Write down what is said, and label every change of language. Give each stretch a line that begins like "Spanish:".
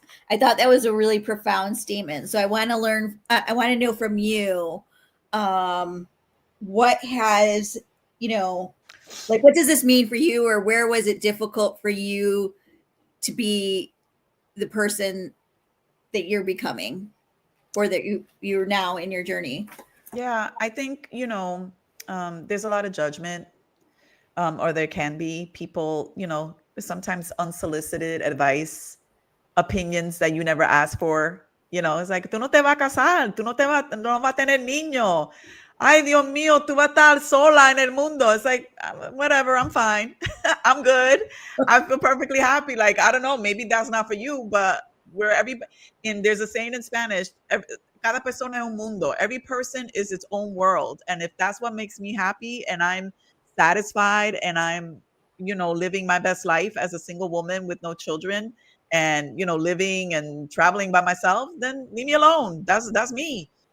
English: I thought that was a really profound statement. So I want to learn, I want to know from you, what has, like, what does this mean for you, or where was it difficult for you to be the person that you're becoming, or that you're now in your journey? Yeah, I think, there's a lot of judgment, or there can be people, sometimes unsolicited advice, opinions that you never asked for. It's like,
Spanish: tú no te vas a casar, tú no vas a tener niño. Ay, Dios mío, tú vas a estar sola en el mundo.
English: It's like, whatever, I'm fine. I'm good. I feel perfectly happy. Like, I don't know, maybe that's not for you, but and there's a saying in Spanish,
Spanish: cada persona es un mundo.
English: Every person is its own world. And if that's what makes me happy, and I'm satisfied, and I'm, living my best life as a single woman with no children, and, living and traveling by myself, then leave me alone. That's me.